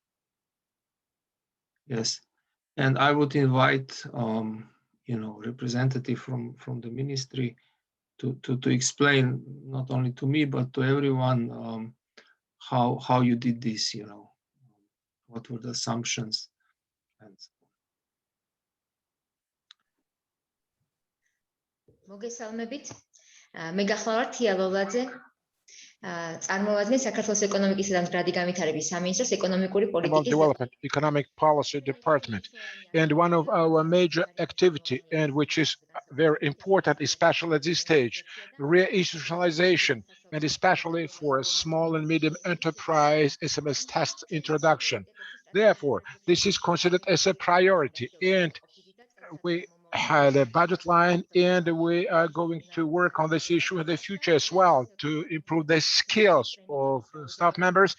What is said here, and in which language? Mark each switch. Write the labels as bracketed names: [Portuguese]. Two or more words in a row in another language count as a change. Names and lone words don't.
[English] Yes, and I would invite representative from the ministry to explain not only to me but to everyone how you did this. What were the assumptions and so on. [Georgian] მოგესალმებით. მე გახლავართ თია ლოლაძე. წარმოადგენს საქართველოს ეკონომიკისა და მდგრადი განვითარების სამინისტროს ეკონომიკური პოლიტიკის [English] Development Economic Policy Department, and one of our major activity, and which is very important, especially at this stage, reinstitutionalization, and especially for small and medium enterprise SMS test introduction. Therefore, this is considered as a priority, and we had a budget line, and we are going to work on this issue in the future as well to improve the skills of staff members.